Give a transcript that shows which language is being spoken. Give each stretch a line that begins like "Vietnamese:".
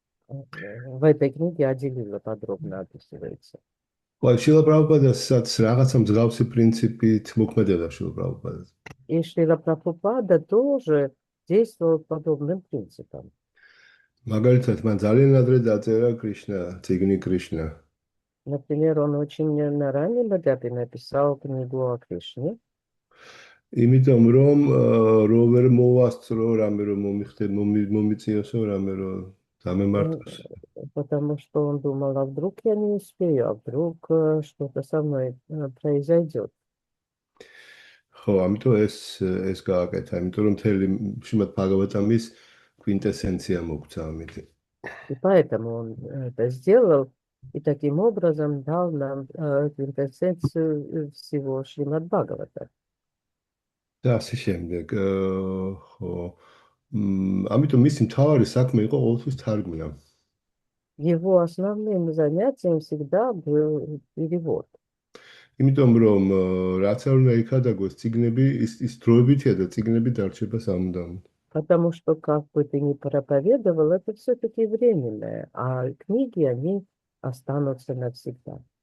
Russian: В этой книге Ади-лила подробно описывается.
Georgian: ხო, შილა პრაბჰუპადასაც რაღაცა მსგავსი პრინციპით მოქმედებდა შილა პრაბჰუპადას.
Russian: И Шрила Прабхупада тоже действовал подобным принципом.
Georgian: მაგალითად, მან ძალიან ადრე დაწერა კრიშნა, წიგნი კრიშნა.
Russian: Например, он очень на раннем этапе написал книгу о Кришне.
Georgian: იმიტომ რომ რო ვერ მოვასწრო რამე რომ მომიწიოსო რამე რომ დამემართოს.
Russian: Потому что он думал, а вдруг я не успею, а вдруг что-то со мной произойдет.
Georgian: ხო, ამიტომ ეს გააკეთა, იმიტომ რომ მთელი შიმად ბჰაგავატამის კვინტესენცია მოგვცა ამით.
Russian: И поэтому он это сделал, и таким образом дал нам квинтэссенцию всего Шримад Бхагавата.
Georgian: და ასე შემდეგ. ხო. ამიტომ მისი მთავარი საქმე იყო ყოველთვის თარგმნა.
Russian: Его основным занятием всегда был перевод.
Georgian: იმიტომ რომ რაც არ უნდა იქადაგოს წიგნები ის დროებითია და წიგნები დარჩება სამუდამოდ.
Russian: Потому что, как бы ты ни проповедовал, это все-таки временное, а книги, они останутся навсегда.